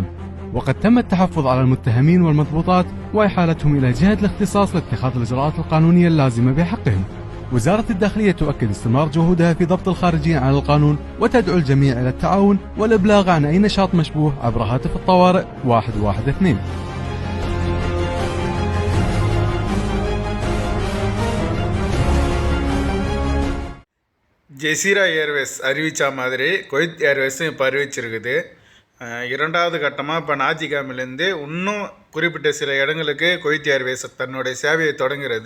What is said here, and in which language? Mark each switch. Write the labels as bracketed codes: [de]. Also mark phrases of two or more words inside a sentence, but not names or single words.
[ar] وقد تم التحفظ على المتهمين والمضبوطات وإحالتهم إلى جهة الاختصاص لاتخاذ الإجراءات القانونية اللازمة بحقهم. وزارة الداخلية تؤكد استمرار جهودها في ضبط الخارجين عن القانون، وتدعو الجميع إلى التعاون والإبلاغ عن أي نشاط مشبوه عبر هاتف الطوارئ 112. [ta] ஜெசிரா ஏர்வேஸ் அறிவித்த மாதிரி குவைத் ஏர்வேஸும் இப்போ அறிவிச்சிருக்குது. 2வது கட்டமாக இப்போ ஞாயிற்றுக்கிழமையிலேருந்து இன்னும் குறிப்பிட்ட சில இடங்களுக்கு குவைத் ஏர்வேஸ் தன்னுடைய சேவையை தொடங்குறது.